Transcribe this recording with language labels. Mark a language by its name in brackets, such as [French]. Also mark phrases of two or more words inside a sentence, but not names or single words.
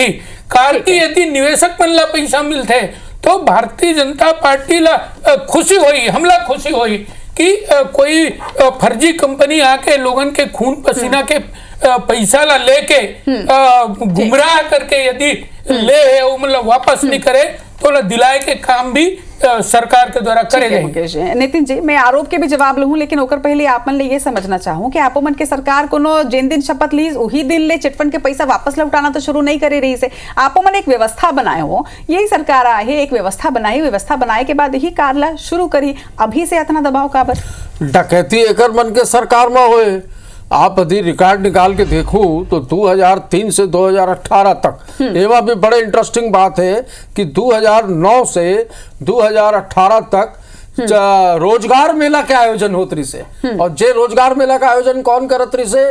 [Chhattisgarhi] कार की यदि निवेशक मन ला पैसा मिलते तो भारतीय जनता पार्टी ला खुशी हुई, हमला खुशी हुई कि कोई फर्जी कंपनी आके लोगन के खून पसीना के पैसा ला लेके गुमराह करके यदि ले मतलब वापस नहीं करे तो ला दिलाए के काम भी सरकार के द्वारा करे गए। नितिन जी मैं आरोप के भी जवाब लूं, लेकिन ओकर पहले आप मन ले ये समझना चाहूं कि आपो मन के सरकार कोनो जिन दिन शपथ ली उही दिन ले चिटफंड के पैसा वापस लौटाना तो शुरू नहीं करे रही से आपो मन एक व्यवस्था बनाए हो। यही सरकार आहे एक व्यवस्था बनाई, व्यवस्था बनाए के बाद ही कारला शुरू करी, अभी से इतना दबाव काबर? डकैती एकर मन के सरकार में होए। आप यदि रिकॉर्ड निकाल के देखूं तो 2003 से 2018 तक एवं भी बड़े इंटरेस्टिंग बात है कि 2009 से 2018 तक रोजगार मेला के आयोजन होत रही से और जे रोजगार मेला का आयोजन कौन करत रही से?